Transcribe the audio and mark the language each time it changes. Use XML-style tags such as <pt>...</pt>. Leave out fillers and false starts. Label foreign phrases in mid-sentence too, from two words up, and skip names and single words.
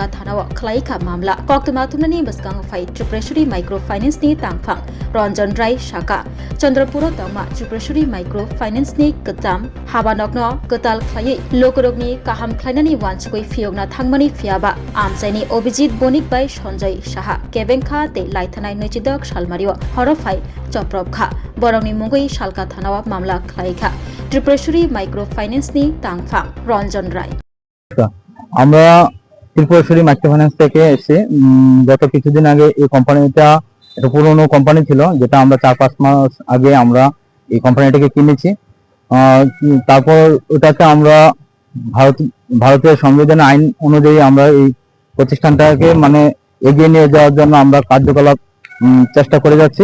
<trk>थानाव खलाइखा मामला कक्तमाथुमनानि बसकां फाइ त्रिपुरेश्वरी माइक्रो फाइनेंसनि तांफां रंजन राय शाखा चंद्रपुर तमा त्रिपुरेश्वरी माइक्रो फाइनेंसनि गताम हाबानकनो गताल खलायै लोकरोगनि काहाम खलायनानि वानसुकै फियगना थांमानि फियाबा आमसाइनि अभिजित बणिक बाय सञ्जय साहा केबेंखा तै लाइथानाय 2010 सालमारियाव हरफाइ चप्रबखा बरंनि मुगै सालका थानाव मामला खलाइखा त्रिपुरेश्वरी माइक्रो फाइनेंसनि तांफां रंजन राय।</trk> <bn>আমরা ত্রিপুরেশ্বরী মাইক্রো ফাইন্যান্স থেকে এসে গত কিছুদিন আগে এই কোম্পানিটা একটা পুরনো কোম্পানি ছিল, যেটা আমরা 4-5 মাস আগে আমরা এই কোম্পানিটাকে কিনেছি। তারপর ওটাকে আমরা ভারতের সংবিধান আইন অনুযায়ী আমরা এই প্রতিষ্ঠানটাকে মানে এগিয়ে নিয়ে যাওয়ার জন্য আমরা কার্যকলাপ চেষ্টা করে যাচ্ছি।</bn>